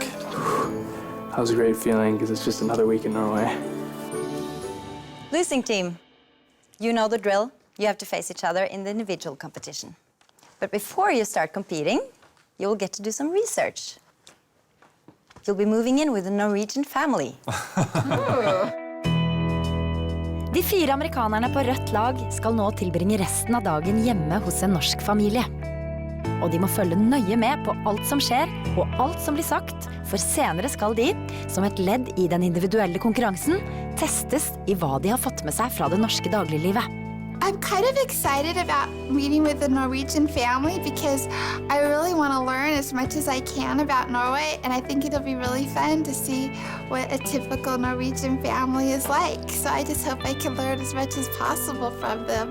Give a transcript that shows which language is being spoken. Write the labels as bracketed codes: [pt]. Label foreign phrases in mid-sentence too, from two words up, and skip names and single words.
[en] That was a great feeling because it's just another week in Norway. Losing team, you know the drill. You have to face each other in the individual competition. But before you start competing, you will get to do some research. You'll be moving in with a Norwegian family. [no] De 4 amerikanerne på rødt lag skal nå tilbringe resten av dagen hjemme hos en norsk familie. Og de må følge nøye med på alt som skjer og alt som blir sagt, for senere skal de, som et ledd i den individuelle konkurransen, testes i hva de har fått med seg fra det norske dagliglivet. [en] I'm kind of excited about meeting with the Norwegian family because I really want to learn as much as I can about Norway, and I think it'll be really fun to see what a typical Norwegian family is like. So I just hope I can learn as much as possible from them.